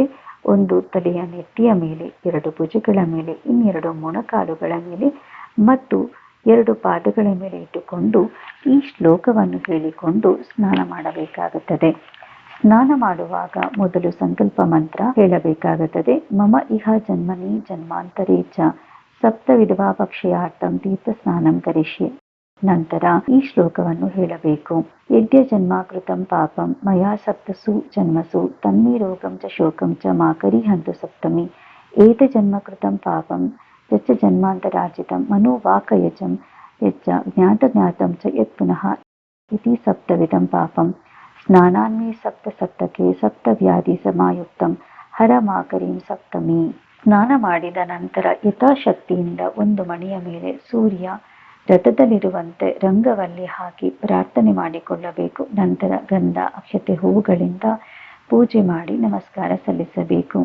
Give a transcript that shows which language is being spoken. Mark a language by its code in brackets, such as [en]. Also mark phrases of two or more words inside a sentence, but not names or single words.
[kn] ಒಂದು ತಲೆಯ ನೆತ್ತಿಯ ಮೇಲೆ, 2 ಭುಜಗಳ ಮೇಲೆ, ಇನ್ನೆರಡು ಮೊಣಕಾಲುಗಳ ಮೇಲೆ ಮತ್ತು 2 ಪಾದಗಳ ಮೇಲೆ ಇಟ್ಟುಕೊಂಡು ಈ ಶ್ಲೋಕವನ್ನು ಹೇಳಿಕೊಂಡು ಸ್ನಾನ ಮಾಡಬೇಕಾಗುತ್ತದೆ. ಸ್ನಾನ ಮಾಡುವಾಗ ಮೊದಲು ಸಂಕಲ್ಪ ಮಂತ್ರ ಹೇಳಬೇಕಾಗುತ್ತದೆ. [sa] ಮಮ ಇಹ ಜನ್ಮನಿ ಜನ್ಮಾಂತರೇ ಚ ಸಪ್ತ ವಿಧವಾಪಕ್ಷಯಾರ್ಥಂ ತೀರ್ಥ ಸ್ನಾನಂ ಕರಿಷ್ಯೆ. [kn] ನಂತರ ಈ ಶ್ಲೋಕವನ್ನು ಹೇಳಬೇಕು. [sa] ಯದ್ಯ ಜನ್ಮಾಕೃತಂ ಪಾಪಂ ಮಯಾ ಸಪ್ತಸು ಜನ್ಮಸು ತನ್ಮೇ ರೋಗಂ ಚ ಶೋಕಂ ಚ ಮಾಕರಿಹಂತು ಸಪ್ತಮಿ ಏತ ಜನ್ಮಕೃತಂ ಪಾಪಂ ಯಚ್ಚ ಜನ್ಮಾಂತರಾಜಿತಂ ಮನೋವಾಕಯಜಂ ಯಚ್ಚ ಜ್ಞಾತಜ್ಞಾತಂ ಚ ಯತ್ ಪುನಃ ಇತಿ ಸಪ್ತವಿಧಂ ಪಾಪಂ ಸ್ನಾನಾನ್ಮೇ ಸಪ್ತ ಸಪ್ತಕೆ ಸಪ್ತ ವ್ಯಾಧಿ ಸಮಾಯುಕ್ತಂ ಹರ ಮಾಕರೀಂ ಸಪ್ತಮಿ. [kn] ಸ್ನಾನ ಮಾಡಿದ ನಂತರ ಯಥಾಶಕ್ತಿಯಿಂದ ಒಂದು ಮಣಿಯ ಮೇಲೆ ಸೂರ್ಯ ರಥದಲ್ಲಿರುವಂತೆ ರಂಗವಲ್ಲಿ ಹಾಕಿ ಪ್ರಾರ್ಥನೆ ಮಾಡಿಕೊಳ್ಳಬೇಕು. ನಂತರ ಗಂಧ, ಅಕ್ಷತೆ, ಹೂವುಗಳಿಂದ ಪೂಜೆ ಮಾಡಿ ನಮಸ್ಕಾರ ಸಲ್ಲಿಸಬೇಕು.